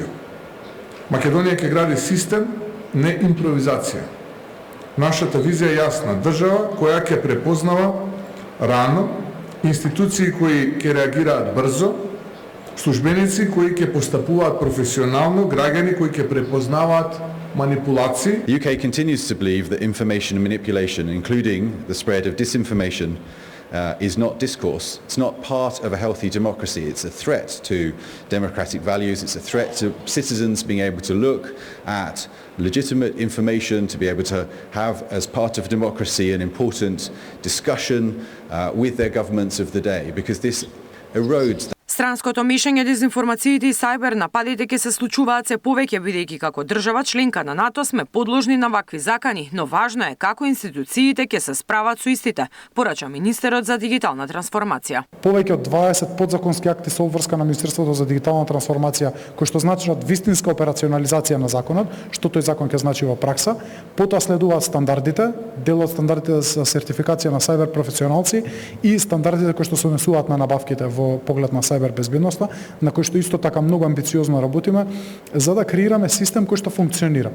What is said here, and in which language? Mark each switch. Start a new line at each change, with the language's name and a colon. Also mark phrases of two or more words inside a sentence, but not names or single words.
Macedonian: Македонија ќе гради систем, не импровизација. Нашата визија е јасна. Држава која ќе препознава рано, институции кои ќе реагираат брзо, службеници кои ќе постапуваат професионално, граѓани кои ќе препознаваат манипулации.
English: The UK continues to believe that information manipulation, including the spread of disinformation, is not discourse. It's not part of a healthy democracy. It's a threat to democratic values. It's a threat to citizens being able to look at legitimate information, to be able to have, as part of democracy, an important discussion with their governments of the day, because this erodes.
Macedonian: Странското мешање, дезинформациите и сајбер нападите ќе се случуваат се повеќе, бидејќи како држава членка на НАТО сме подложни на вакви закани, но важно е како институциите ќе се справат со истите, порача министерот за дигитална трансформација. Повеќе од 20 подзаконски акти со обврска на Министерството за дигитална трансформација, кои што значат вистинска операционализација на законот, што тој закон ќе значи во пракса, потоа следуваат стандардите, дел од стандардите за сертификација на сајбер професионалци и стандардите кои што се однесуваат на набавките во поглед на сајбер кибербезбедноста, на кој што исто така многу амбициозно работиме, за да креираме систем кој што функционира.